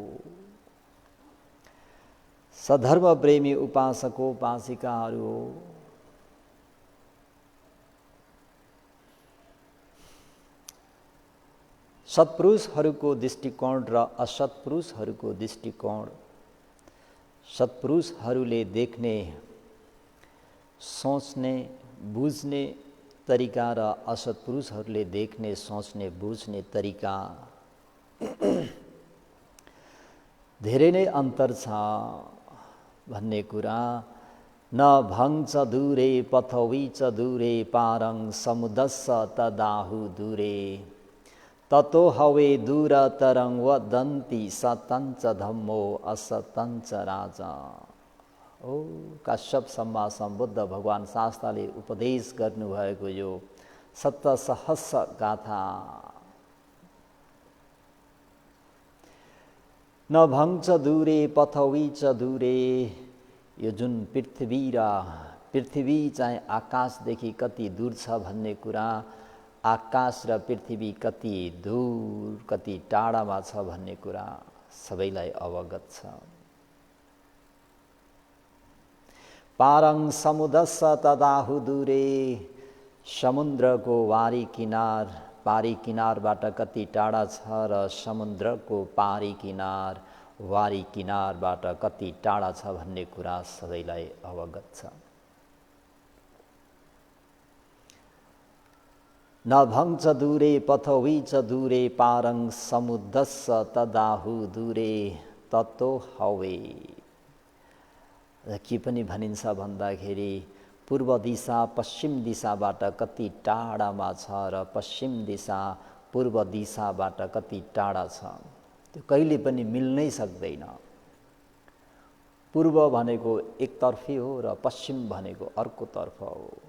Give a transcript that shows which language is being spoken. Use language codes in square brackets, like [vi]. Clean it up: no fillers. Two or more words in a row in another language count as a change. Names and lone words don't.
[ne] सधर्म प्रेमी उपासकोपासिकाहरू सत्पुरुषहरूको दृष्टिकोण र असत्पुरुषहरूको दृष्टिकोण, सत्पुरुषहरूले देख्ने सोच्ने बुझ्ने तरिका र असत्पुरुषहरूले देख्ने सोच्ने बुझ्ने तरिका धेरै नै अन्तर छ भन्ने कुरा [pi] न भङ्च दूरे पथवी च दूरे पारं समुदस्स तदाहु दूरे ततो हवे दूर तरं वदन्ति सतञ्च धम्मो असतञ्च राजा। [ne] ओ काश्यप सम्मा सम्बुद्ध भगवान शास्त्रले उपदेश गर्नुभएको यो सप्तसहस्र गाथा [pi] न भङ्च दूरे पथवी च दूरे [ne] यो जुन पृथ्वी चाहिँ आकाशदेखि कति दूर छ भन्ने कुरा, आकाश र पृथ्वी कति दूर कति टाढामा छ भन्ने कुरा सबैलाई अवगत छ। [pi] पारङ समुद्रस्स तदाहु दूरे, [ne] समुद्रको पारी किनारबाट कति टाढा छ र समुद्रको पारी वारी किनारबाट कति टाढा छ भन्ने कुरा सबैलाई अवगत छ। [pi] नभङ्च दूरे पथवी च दूरे, पारङ समुद्रस्स तदाहु दूरे ततो हवे। [ne] के पनि भनिन्छ भन्दाखेरि पूर्व दिशा पश्चिम दिशाबाट कति टाढामा छ र पश्चिम दिशा पूर्व दिशाबाट कति टाढा छ, त्यो कहिले पनि मिल्नै सक्दैन। पूर्व भनेको एकतर्फी हो र पश्चिम भनेको अर्कोतर्फ हो।